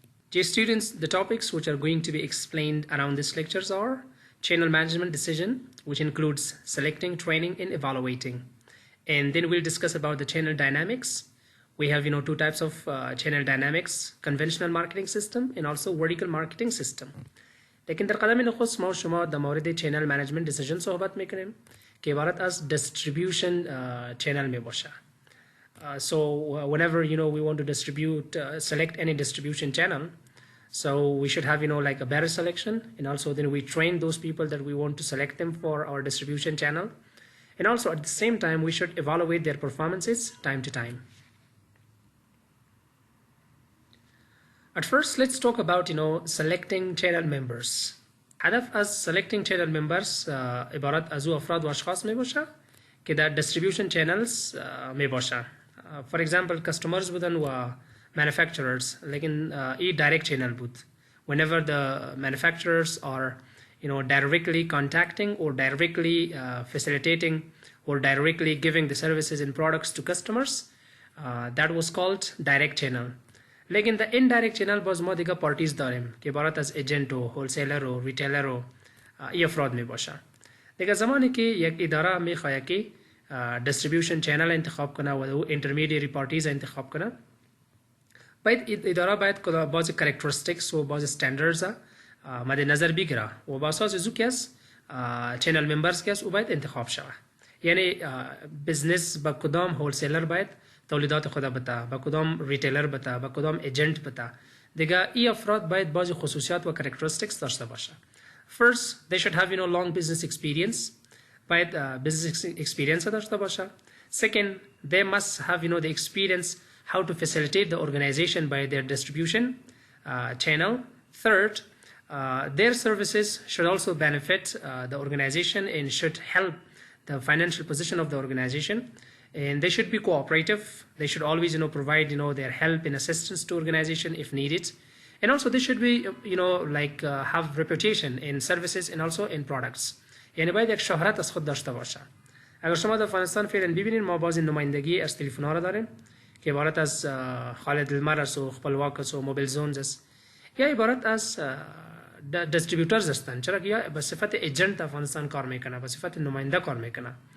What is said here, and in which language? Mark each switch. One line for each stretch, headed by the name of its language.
English: Dear students, the topics which are going to be explained around these lectures are channel management decision, which includes selecting, training, and evaluating. And then we'll discuss about the channel dynamics. We have, two types of channel dynamics, conventional marketing system and also vertical marketing system.
Persian: लेकिन در قدم نخست ما شما در مورد channel management decision صحبت میکنیم که عبارت از distribution channel می باشه.
English: So whenever we want to distribute, select any distribution channel, so we should have like a better selection, and also then we train those people that we want to select them for our distribution channel, and also at the same time we should evaluate their performances time to time. At first, let's talk about selecting channel members.
Persian: هدف از selecting channel members عبارت از او افراد و اشخاص می باشه که در distribution channels می باشه.
English: For example, customers بودن و manufacturers لیکن ای direct channel بود. Whenever the manufacturers are directly contacting or directly facilitating or directly giving the services and products to customers, that was called direct channel.
Persian: लेकिन the indirect channel باز ما دیگه parties داریم که عبارت از ایجنت و هولسیلر و ریتیلر و ای افراد می باشه. دیگه زمانی که یک اداره می خواهد که distribution channel انتخاب کنه و intermediary parties انتخاب کنه، باید اداره باز characteristics و باز standards مد نظر بگیره و با اساس زو کس channel members کس او باید انتخاب شود. یعنی بزنس با کدام هولسیلر باید تولیدات خود بتا، با کدام ریتیلر بتا، با کدام ایجنت بتا. دیگه ای افراد باید بعضی خصوصیات و characteristics داشته باشه.
English: First, they should have long business experience.
Persian: باید business experience داشته باشه.
English: Second, they must have the experience how to facilitate the organization by their distribution channel. Third, their services should also benefit the organization and should help the financial position of the organization. And they should be cooperative. They should always provide their help and assistance to organization if needed. And also they should be have reputation in services and also in products.
Persian: یعنی باید یک شهرت از خود داشته باشه. اگر شما در افغانستان فعلا ببینید ما باز نمایندگی از تلفن‌ها را داریم که عبارت از خالد المرس و خپلواک است و موبایل زونز است، یا عبارت از دیستریبیوتورز هستند، چرا که یا به صفت ایجنت افغانستان کار میکنه، به صفت نماینده کار میکنه.